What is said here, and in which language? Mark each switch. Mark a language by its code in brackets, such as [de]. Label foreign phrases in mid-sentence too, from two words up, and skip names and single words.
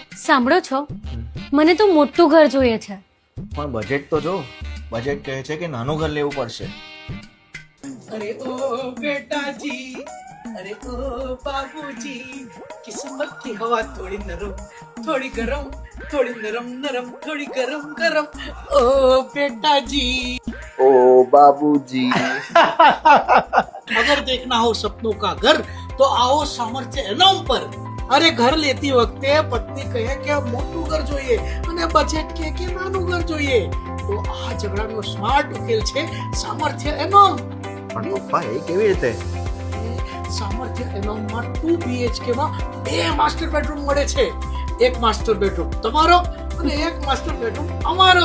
[gu] સાંભળો છો, મને તો મોટું ઘર જોઈએ છે. પણ બજેટ તો જો. બજેટ કહે છે કે નાનું ઘર લેવું પડશે. [hi] अरे ओ बेटाजी, अरे ओ बाबूजी, किस्मत की हवा थोड़ी नरम, थोड़ी गरम, थोड़ी नरम नरम, थोड़ी गरम गरम. ओ बेटाजी, [gu] ઓ બાબુજી. [hi] अगर देखना हो सपनों का घर तो आओ सामर्थ्य एनोम पर. [gu] અરે ઘર લેતી વખતે પત્ની કહે કે મોટું ઘર જોઈએ અને બજેટ કહે કે નાનું ઘર જોઈએ, તો આ ઝઘડાનો સ્માર્ટ ઉકેલ છે સામર્થ્ય એનોમ. પણ પપ્પા એ કેવી રીતે? સામર્થ્ય એનોમમાં 2 BHK માં 2 માસ્ટર બેડરૂમ મળે છે. એક માસ્ટર બેડરૂમ તમારો અને એક માસ્ટર બેડરૂમ અમારો.